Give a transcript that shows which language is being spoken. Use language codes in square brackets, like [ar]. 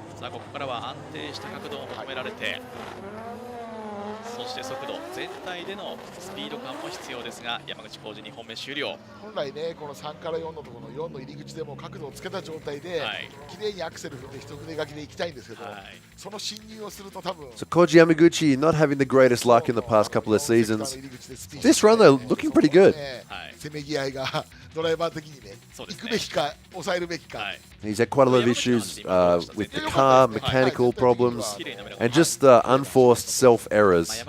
[ja] ここからは安定した角度を求められて、そして速度全体でのスピード感も必要ですが、山口浩二2本目終了。本来ね、この3から4のところの4の入り口でも角度をつけた状態で、綺麗にアクセル踏んで一筆書きで行きたいんですけど、その進入をすると多分。 [en] So Koji Yamaguchi not having the greatest luck in the past couple of seasons. This run though looking pretty good. [ja] せめぎ合いがドライバー的にね、行くべきか抑えるべきか。 [en] He's had quite a lot of issues with the car, mechanical problems, and just unforced self-errors.